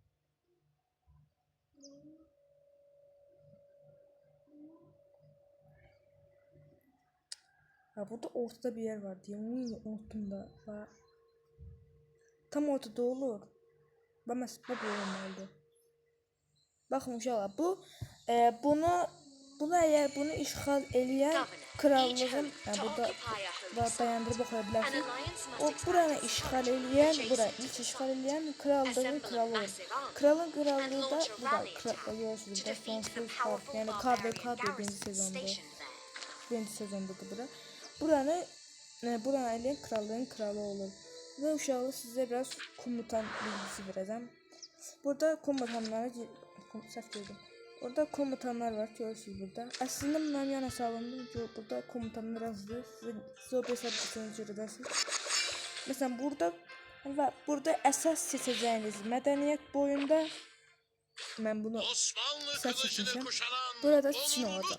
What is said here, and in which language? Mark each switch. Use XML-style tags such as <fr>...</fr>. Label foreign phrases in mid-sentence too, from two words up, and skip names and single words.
<tr>Ha burada ortada bir yer var diye. Onu unuttum da. Tam ortada olur. Bak mesela bu olmalı.</tr> <az>Bakın uşaqlar bunu eğer bunu işgal eləyən krallığın burada dayandırıb oxuya bilərsiniz. O buranı işgal eləyən, ilk işgal eləyən krallığın kralı olur. Kralın krallığı da burada görürsünüz da sonsuz harf yani KVK birinci sezondadır bura. Buranı eləyən krallığın kralı olur. Ve uşaqlar sizə biraz komutan bilgisi verəcəm. Burada komutanlara orada komutanlar var görürsünüz burada.</az> <tr>Aslında benim yan hesabımda burada komutanlar yazdı. Siz o hesabını görürsünüz. Mesela burada esas seçeceğiniz medeniyet boyunda ben bunu seçmişim. Burada Çin olacak.</tr>